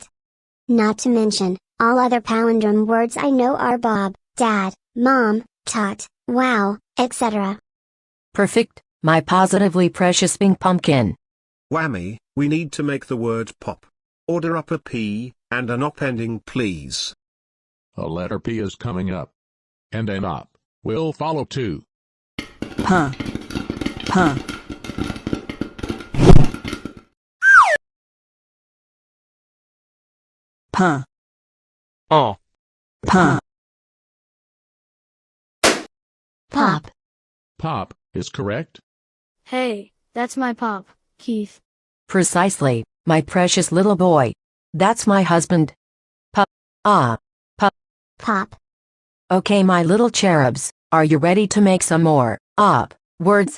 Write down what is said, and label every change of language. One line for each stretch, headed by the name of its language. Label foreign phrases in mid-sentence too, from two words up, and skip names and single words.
English: Not to mention, all other palindrome words I know are Bob, Dad, Mom, Tot, Wow, etc. Perfect, my positively precious pink pumpkin. Whammy, we need to make the word pop. Order up a P, and an op ending please. A letter P is coming up. And an op will follow too. Pa. Pa. Pa. Oh. Pa. Pop. Pop is correct. Hey, that's my pop, Keith. Precisely, my precious little boy. That's my husband. Pup. Pup. Pop. Okay, my little cherubs, are you ready to make some more, words?